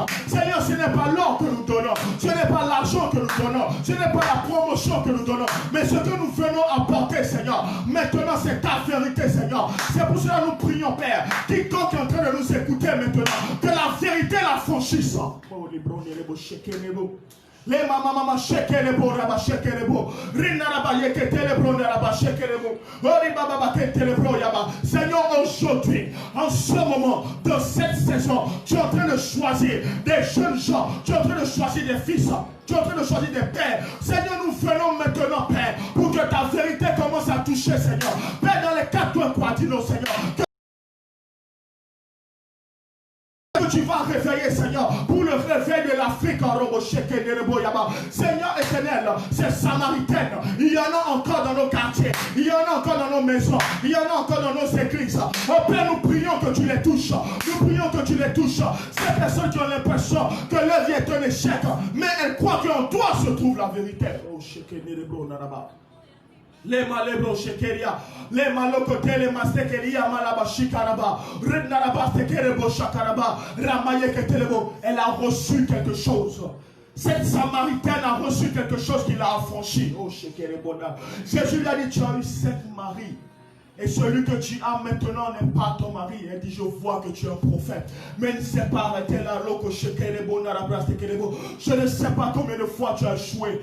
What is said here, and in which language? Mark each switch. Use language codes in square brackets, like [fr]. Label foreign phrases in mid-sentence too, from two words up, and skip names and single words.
[fr] Seigneur, ce n'est pas l'or que nous donnons, ce n'est pas l'argent que nous donnons, ce n'est pas la promotion que nous donnons, mais ce que nous venons apporter, Seigneur, maintenant c'est ta vérité, Seigneur. C'est pour cela que nous prions, Père, quiconque est en train de nous écouter maintenant, que la vérité la franchisse. Les mamans shake les beaux rabat shake les beaux rinaraba yeke telebro naraba shake les beaux ori baba ke telebro yaba. Seigneur, aujourd'hui, en ce moment, dans cette saison, tu es en train de choisir des jeunes gens, tu es en train de choisir des fils, tu es en train de choisir des pères. Seigneur, nous venons maintenant, Père, pour que ta vérité commence à toucher, Seigneur. Père, dans les 4 coins, dis-nous, Seigneur, tu vas réveiller, Seigneur, pour le réveil de l'Afrique en Robo Sheke Nerebo Yaba. Seigneur éternel, ces Samaritaines, il y en a encore dans nos quartiers, il y en a encore dans nos maisons, il y en a encore dans nos églises. Oh Père, nous prions que tu les touches, nous prions que tu les touches. Ces personnes qui ont l'impression que leur vie est un échec, mais elles croient qu'en toi se trouve la vérité. Oh Sheke Nerebo Naraba. Les malébros shekeria, les malokote, les mastekeria, malabashikaraba, rednaraba, stekerebo shakaraba, ramaye ketelebo. Elle a reçu quelque chose. Cette Samaritaine a reçu quelque chose qui l'a affranchi. Oh, shekerebona. Jésus lui a dit, tu as eu 7 maris. Et celui que tu as maintenant n'est pas ton mari. Elle dit, je vois que tu es un prophète. Mais il ne s'est pas arrêté là. Je ne sais pas combien de fois tu as échoué.